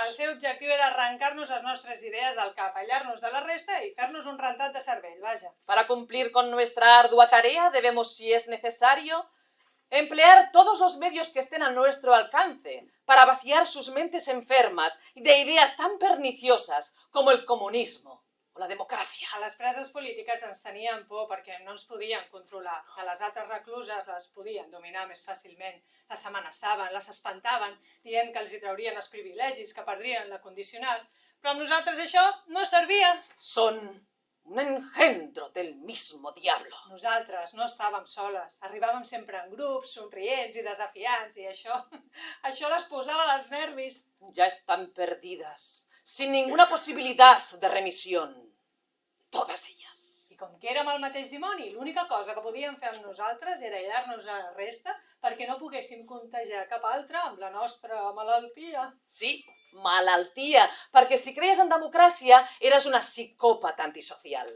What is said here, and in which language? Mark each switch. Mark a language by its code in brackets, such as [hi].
[ca] El seu objectiu era arrencar-nos les nostres idees del cap, aïllar-nos de la resta i fer-nos un rentat de cervell, vaja. [es] Para cumplir con nuestra ardua tarea debemos, si es necesario, emplear todos los medios que estén a nuestro alcance para vaciar sus mentes enfermas de ideas tan perniciosas como el comunismo o la democracia. [ca] A les preses polítiques ens tenien por perquè no ens podien controlar. A les altres recluses les podien dominar més fàcilment. Les amenaçaven, les espantaven, dient que els hi traurien els privilegis, que perdrien la condicional. Però amb nosaltres això no servia. [es] Son un engendro del mismo diablo. [ca] Nosaltres no estàvem soles. Arribàvem sempre en grups, somrients i desafiants, i això les posava dels nervis. [es] Ya están perdidas, sin ninguna posibilidad de remisión. Todas ellas. [ca] I com que érem el mateix dimoni, l'única cosa que podíem fer amb nosaltres era aïllar-nos a la resta perquè no poguéssim contagiar cap altre amb la nostra malaltia. Sí, malaltia, perquè si creies en democràcia eres una psicòpata antisocial.